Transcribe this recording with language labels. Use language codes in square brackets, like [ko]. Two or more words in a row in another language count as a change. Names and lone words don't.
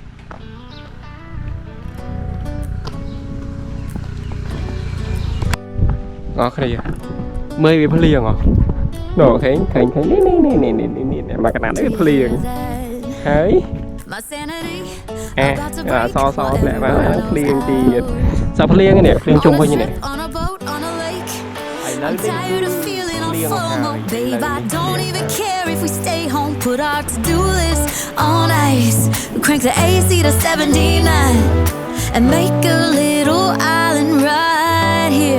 [km] អូខេមើលវាភ្លៀងហ៎នោះឃើញនេះមកកណ្ដាលនេះវាភ្លៀងហើយសធ្លាក់មកភ្លៀងទៀតសភ្លៀងនេះភ្លៀងជុំវិញនេះ [en] I'm tired of feeling on FOMO, babe. I don't even care if we stay home. Put our to-do list on ice. Crank the AC to 79 and make a little island right here.